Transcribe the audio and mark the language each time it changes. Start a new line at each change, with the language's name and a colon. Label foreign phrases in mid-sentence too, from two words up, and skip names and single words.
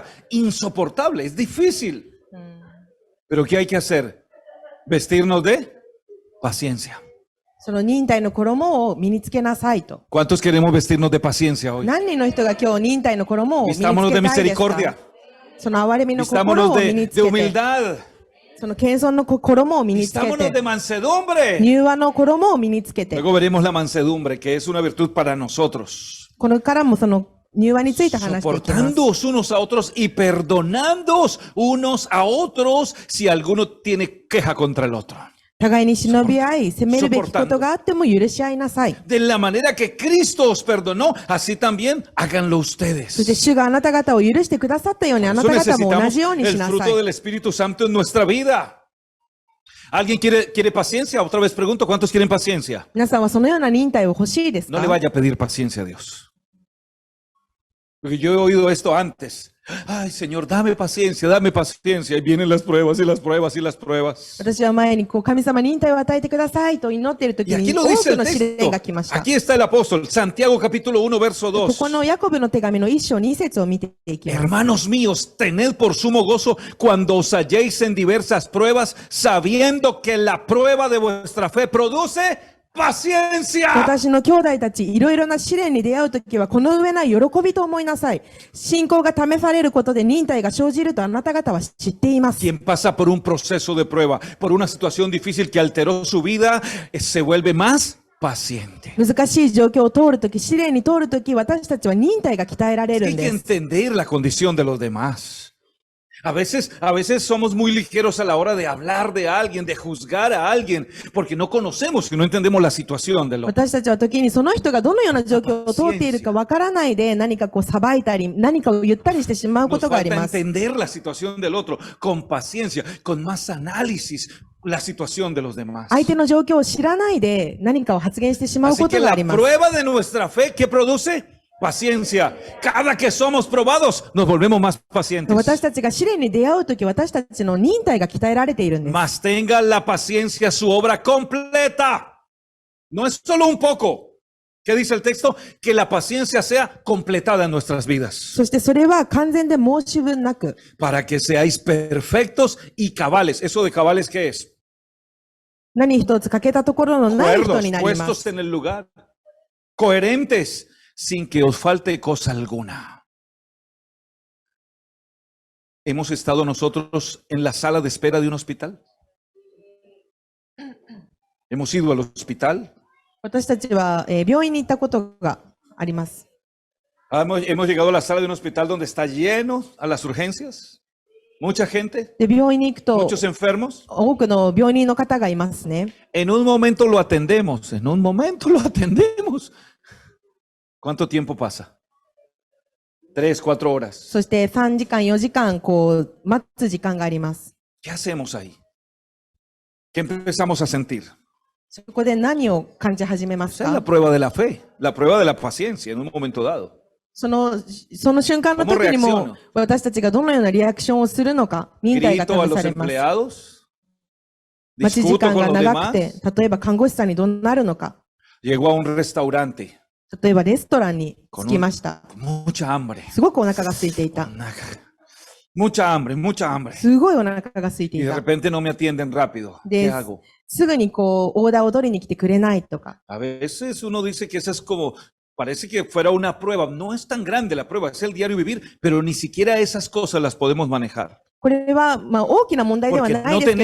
Spanish: Insoportable, es difícil. Pero ¿qué hay que hacer? Vestirnos de paciencia.
Japanese: その忍耐の衣を身につけなさいと。
Spanish: ¿Cuántos queremos vestirnos de paciencia hoy?
Japanese: 何人の人が今日忍耐の衣を身につけたい
Spanish: Vistámonos de
Japanese: です
Spanish: misericordia.
Japanese: か？その憐れみの心
Spanish: Vistámonos
Japanese: を身に
Spanish: de
Japanese: つけて、
Spanish: humildad.
Japanese: その謙遜の衣を身につけ
Spanish: Vistámonos de
Japanese: て、
Spanish: mansedumbre.
Japanese: 柔和の衣を身につけて、
Spanish: Luego veremos la mansedumbre, que es una virtud para nosotros.
Japanese: これからもその柔和について話していきます。
Spanish: Soportándoos unos a otros y perdonándoos unos a otros si alguno tiene queja contra el otro.
Japanese: 互いに忍び合い、責めるべきことがあっても許し合いなさい。
Spanish: De la manera que Cristo os perdonó, así también háganlo
Japanese: そして
Spanish: ustedes.
Japanese: 主があなた方を許してくださったようにあな
Spanish: Eso
Japanese: た方も同
Spanish: necesitamos
Japanese: じようにし
Spanish: el
Japanese: なさ
Spanish: fruto
Japanese: い。
Spanish: del Espíritu Santo en nuestra vida. ¿Alguien quiere paciencia? Otra vez pregunto, ¿cuántos quieren paciencia?
Japanese: 皆さんはそのような忍耐を欲しいです
Spanish: No
Japanese: か？
Spanish: le vaya a pedir paciencia a Dios. Porque yo he oído esto antes. Ay, Señor, dame paciencia, dame paciencia. Y vienen las pruebas y las pruebas y las pruebas.
Japanese: 私は前に神様忍耐を与えてくださいと祈っている時
Spanish: Y aquí
Japanese: に
Spanish: lo
Japanese: 多
Spanish: dice
Japanese: く
Spanish: el
Japanese: の試練
Spanish: texto.
Japanese: が来ました。
Spanish: Aquí está el apóstol, Santiago capítulo 1, verso
Japanese: こ
Spanish: 2.
Japanese: このヤコブの手紙の1章2節を見ていきます。
Spanish: Hermanos míos, tened por sumo gozo cuando os halléis en diversas pruebas, sabiendo que la prueba de vuestra fe produce paciencia.
Japanese: 私の兄弟たち、いろいろな試練に出会うときは、この上ない喜びと思いなさい。信仰が試されることで忍耐が生じるとあなた方は知っています。
Spanish: Quien pasa por un proceso de prueba, por una situación difícil que alteró su vida, se vuelve más paciente.
Japanese: 難しい状況を通るとき、試練に通るとき、私たちは忍耐が鍛えられる
Spanish: Hay
Japanese: ん
Spanish: que
Japanese: です。
Spanish: entender la condición de los demás. A veces somos muy ligeros a la hora de hablar de alguien, de juzgar a alguien, porque no conocemos y no entendemos la situación del otro.
Japanese: 私たちは時にその人がどのような状況を通っているかわからないで何かこう裁いたり何かを言ったりしてしまうこ
Spanish: Nos
Japanese: とがあり
Spanish: falta
Japanese: ます。
Spanish: entender la situación del otro con paciencia, con más análisis, la situación de los demás.
Japanese: 相手の状況を知らないで何かを発言してしまう
Spanish: Así
Japanese: こ
Spanish: que
Japanese: とがあ
Spanish: la
Japanese: ります。
Spanish: prueba de nuestra fe, ¿qué produce? Paciencia. Cada que somos probados, nos volvemos más
Japanese: 私
Spanish: pacientes.
Japanese: たちが試練に出会うとき、私たちの忍耐が鍛えられているんです。
Spanish: Mas tenga la paciencia su obra completa. No es solo un poco. ¿Qué dice el texto? Que la paciencia sea completada en nuestras vidas.
Japanese: そしてそれは完全で申し分なく、
Spanish: Para que seáis perfectos y cabales. ¿Eso de cabales qué es?
Japanese: 何一つ欠けたところのない人
Spanish: Cuerdos,
Japanese: になります。
Spanish: puestos en el lugar. Coherentes, sin que os falte cosa alguna. ¿Hemos estado nosotros en la sala de espera de un hospital? ¿Hemos ido al hospital?
Japanese: 私たちは、病院に行ったことがあります。
Spanish: Hemos llegado a la sala de un hospital donde está lleno a las urgencias. Mucha gente,
Japanese: で、病院に行くと、
Spanish: muchos enfermos.
Japanese: 多くの病人の方がいますね。
Spanish: En un momento lo atendemos, en un momento lo atendemos. ¿Cuánto tiempo pasa? 3, 4 horas.
Japanese: そして3時間、4時間、待つ時間があります。
Spanish: ¿Qué hacemos ahí? ¿Qué empezamos a sentir?
Japanese: そこで何を感じ始めます
Spanish: Esa es la
Japanese: か？
Spanish: prueba de la fe, la prueba de la paciencia en un momento dado.
Japanese: その瞬間の時に
Spanish: ¿Cómo
Japanese: も
Spanish: reacciono?、
Japanese: 私たちがどのようなリアクションをするのか、忍耐が
Spanish: Grito a
Japanese: 試
Spanish: los
Japanese: されます。
Spanish: empleados,
Japanese: 待ち時
Spanish: discuto
Japanese: 間
Spanish: con
Japanese: が
Spanish: los
Japanese: 長くて
Spanish: demás,、
Japanese: 例えば看護師さんにどうなるのか、
Spanish: llego a un restaurante,
Japanese: 例えばレストランに着きました。
Spanish: mucha hambre,
Japanese: すごくお腹が空いていた。
Spanish: mucha hambre, mucha hambre.
Japanese: すごいお腹が空いて
Spanish: Y
Japanese: い
Spanish: de
Japanese: た。
Spanish: repente no me atienden rápido. ¿Qué hago?
Japanese: すぐにオーダーを取りに来てくれないとか。
Spanish: A veces uno dice que esa es como, parece que fuera una prueba. No es tan grande la prueba, es el diario vivir, pero ni siquiera esas cosas las podemos manejar.
Japanese: これは、大きな問題ではないですけ